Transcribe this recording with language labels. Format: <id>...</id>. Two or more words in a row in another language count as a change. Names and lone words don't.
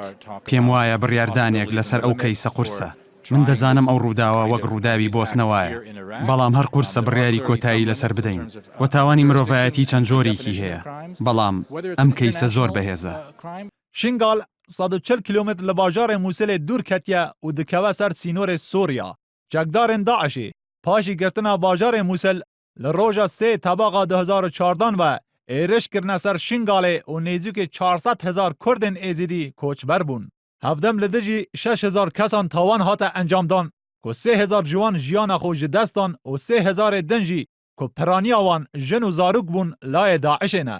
<ckb>پێم وایە بڕیاردانێک لەسەر ئەو کەیسە قورسە. من دەزانم ئەو ڕووداوە وەک ڕووداوی بۆسنەوەیە بەڵام هەر قورسە بڕیاری کۆتایی لەسەر بدەین و تاوانی مرۆڤایەتی چەند جۆرێکی هەیە بەڵام ئەم کەیسە زۆر بەهێزە.</ckb> <ku>شنگال 140 کیلومتر لە باژارê Musilê dûr ketiye û dikeve ser sînorê Sûriya. Çekdarên Daişê paşî girtina bajarê Musil li roja 3 tebaqa 2014 ve êriş kirine ser Şingalê û nêzîkê 400,000 Kurdên êzidî koçber bûn. Hevdem li dijî 6,000 kesan tawan hate encamdan ku 3,000 ciwan jiyana xwe ji dest dan û 3,000 din jî ku piraniya wan jin û zarok bûn layê Daişê ne.</ku>